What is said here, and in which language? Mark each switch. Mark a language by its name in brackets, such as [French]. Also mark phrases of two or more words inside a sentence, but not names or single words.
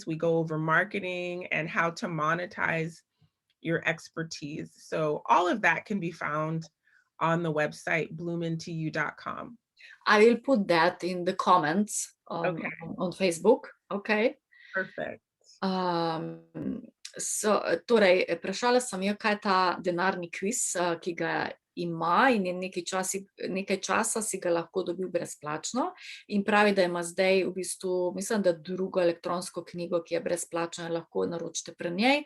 [English] We go over marketing and how to monetize your expertise. So all of that can be found on the website bloomintoyou.com. I will put that in the comments Okay. on Facebook. Okay. Perfect. [Slovenian] Torej, vprašala sem jo, kaj je ta denarni kviz, ki ga ima in je nekaj časa si ga lahko dobil brezplačno, in pravi, da ima zdaj v bistvu, mislim, da drugo elektronsko knjigo, ki je brezplačna, lahko naročite pri njej.